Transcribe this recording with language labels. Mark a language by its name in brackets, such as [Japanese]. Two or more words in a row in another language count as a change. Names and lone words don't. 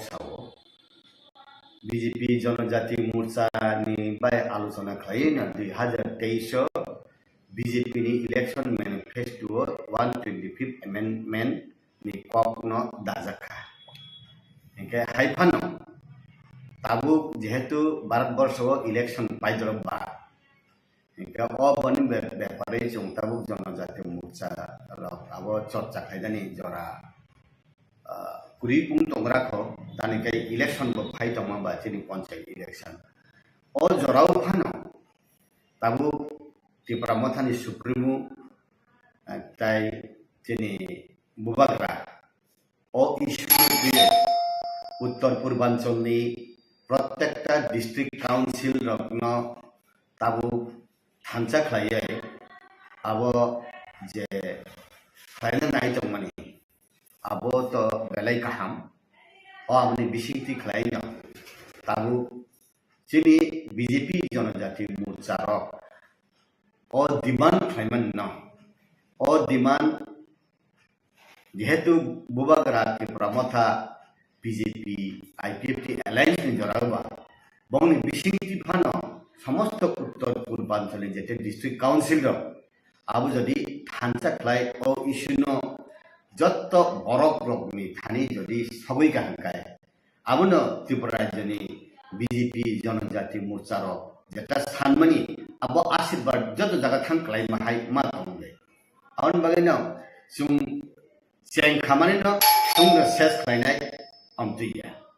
[Kok Borok] सावो बीजेपी जनजाति मोर्चा नि बाय आलोचना खायैना 2023 बीजेपी नि [English] election manifesto 125 amendment [Kok Borok] नि कक न दाजाखा इनके हाइफानो ताबु जेहेतु भारतवर्ष इलेक्शन पाइद्रबा इनके बनी व्यापारे जों ताबु जनजाति मोर्चा अब चर्चा खायदानी जरा कुरी पुंग तंग्रा को तानिके इलेक्शन को फाइट तंगबा चिनी पंचायत इलेक्शन और जराव फानो ताबु त्रिपुरा मथानि सुप्रीमो ताई चिनी बुबाग्रा ओ इश्यू उत्तर पूर्वांचल प्रत्येकटा [English] district council [Kok Borok] रत्न ताबु थांचा खाये अब जे खायना नाय तंगमानि अब तो बेलाई काहाम और अपनी बिसिंगति खायना ताबु चिनी बीजेपी जनजाति मोर्चा और डिमांड खायमन न और डिमांड जेहेतु बुबाग्रा त्रिपुरा मथा बीजेपी आईपीएफटी अलायंस नि जराबा बंगनि बिसिंगति फानो समस्त उत्तर पूर्वांचल जेते [English] district council [Kok Borok] अब जदि थांचा खाय ओ इश्यूनो जत्त बरक रकमनि थानी जदि सबै काहंकाय अब न त्रिपुरा राज्यनि बीजेपी जनजाति मोर्चा जेटा सानमनि अब आशीर्वाद जत जगह थां खाय माहाय मा तंगले आउन बगैनो जों चें खामानि न जों सेस खायनाय अमतिया